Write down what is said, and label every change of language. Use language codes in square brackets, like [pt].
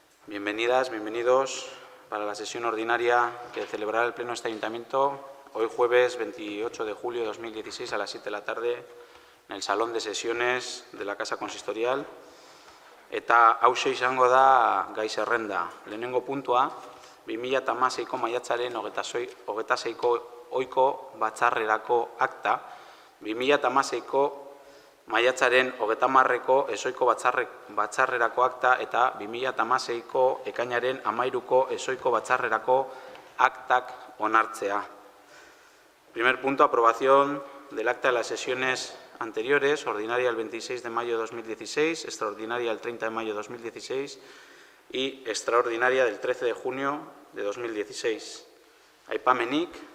[es] Bienvenidas, bienvenidos para la sesión ordinaria que celebrará el Pleno de este Ayuntamiento hoy jueves 28 de julio de 2016 a las 7 de la tarde en el Salón de Sesiones de la Casa Consistorial. [eu] Eta hauxe izango da gai zerrenda. Lehenengo puntua, 2016ko maiatzaren 26ko ohiko batzarrerako akta, 2016ko maiatzaren 30ko ezohiko batzarrerako akta eta 2016ko ekainaren 13ko ezohiko batzarrerako aktak onartzea. [es] Primer punto, aprobación del acta de las sesiones anteriores, ordinaria el 26 de mayo de 2016, extraordinaria el 30 de mayo de 2016 y extraordinaria del 13 de junio de 2016. [eu] Aipamenik.